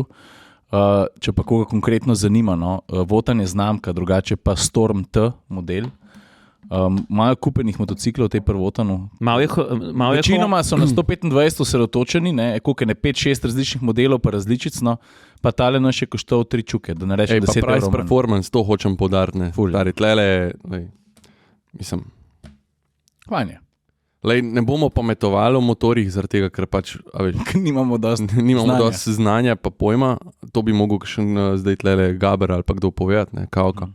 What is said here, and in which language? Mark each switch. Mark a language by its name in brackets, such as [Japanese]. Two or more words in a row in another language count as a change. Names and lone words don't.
[Slovenian] Če pa koga konkretno zanima, no, Votan je znamka, drugače pa Storm T model. Imajo kupenih motociklov v tej prvotanu. Večinoma so na 125 osredotočeni, koliko je 5-6 različnih modelov, pa različic, no, pa tale naš je koštal 3 čuke, da ne rečem 10 evrov. [English] Price performance, [Slovenian] to hočem poudariti. Mislim. Fajn je. Ne bomo pametovali o motorjih, zaradi tega, ker pač nimamo dosti znanja, pa pojma. To bi mogel še zdaj tlele Gaber ali pa kdo povedati, Kauka.